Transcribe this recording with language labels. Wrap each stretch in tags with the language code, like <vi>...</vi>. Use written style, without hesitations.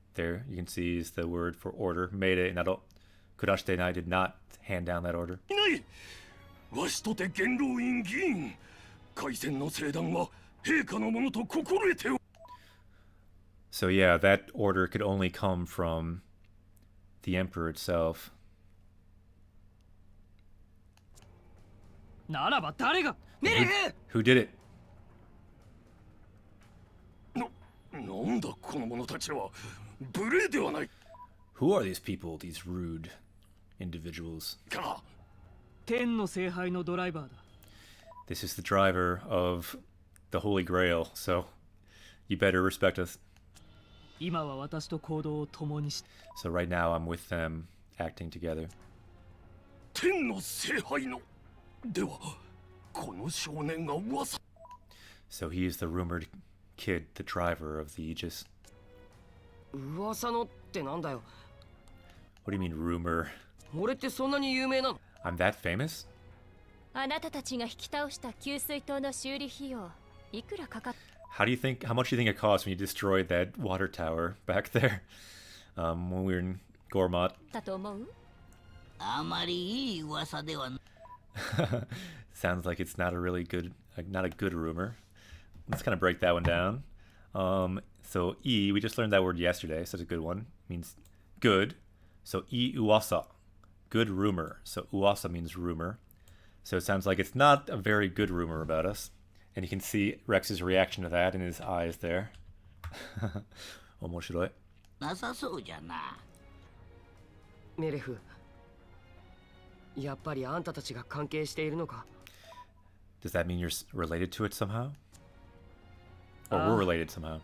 <en>there you can see is the word for order.</en> <ja>Meire nado. Kurashite nai</ja> <en>did not hand down that order.</en> <ja>いないわしとて元老院議員開戦の聖断は陛下のものと心得てお</ja> <en>So yeah, that order could only come from the emperor itself.</en> <ja>ならば誰が</ja> <en>Who did it?</en> <ja>なんだこの者たちは無礼ではない</ja> <en>Who are these people, these rude individuals?</en> <ja>か天の聖杯のドライバーだ</ja> <en>This is the driver of the Holy Grail, so you better respect us.</en> <ja>今は私と行動を共にして</ja> <en>So right now I'm with them, acting together.</en> <ja>天の聖杯のではこの少年が噂</ja> <en>So he is the rumored kid, the driver of the Aegis.</en> <ja>噂のってなんだよ。</ja> <en>What do you mean, rumor?</en> <ja>俺ってそんなに有名なの？</ja> <en>I'm that famous?</en> <ja>あなたたちが引き倒した給水塔の修理費用いくらかかっ</ja> <en>How much do you think it cost when you destroyed that water tower back there? When we were in Gormott?</en> <ja>たと思う？あまりいい噂ではない。</ja> <en>Sounds like it's not a really good, not a good rumor. Let's kind of break that one down. So we just learned that word yesterday, so it's a good one. It means good. So uwasa, good rumor. So uwasa means rumor. So it sounds like it's not a very good rumor about us. And you can see Rex's reaction to that in his eyes there.</en> <ja>面白い。なさそうじゃな。メレフ、やっぱりあんたたちが関係しているのか？</ja> <en>Does that mean you're related to it somehow? Or we're related somehow?</en>